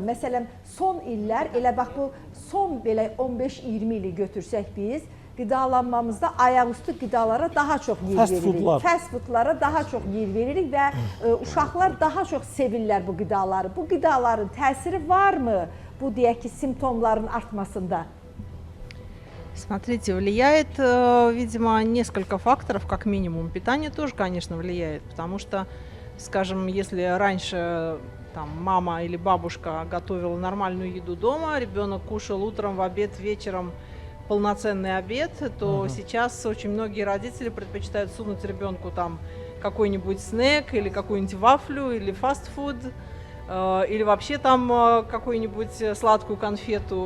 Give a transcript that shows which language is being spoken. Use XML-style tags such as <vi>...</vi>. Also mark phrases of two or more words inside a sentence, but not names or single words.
<az>Məsələn, son illər, elə bax bu son belə 15-20 ili götürsək biz, qidalanmamızda ayaqüstü qidalara daha çox yer Fast veririk. foodlar.</az> <en>Fast foodlara</en> <az>daha çox yer veririk və uşaqlar daha çox sevirlər bu qidaları. Bu qidaların təsiri varmı bu deyək ki, simptomların artmasında?</az> <ru>Смотрите, влияет, видимо, несколько факторов, как минимум. Питание тоже, конечно, влияет, потому что, скажем, если раньше там мама или бабушка готовила нормальную еду дома, ребенок кушал утром, в обед, вечером полноценный обед, то сейчас очень многие родители предпочитают сунуть ребенку там какой-нибудь снэк или какую-нибудь вафлю или фастфуд, или вообще там какую-нибудь сладкую конфету.</ru>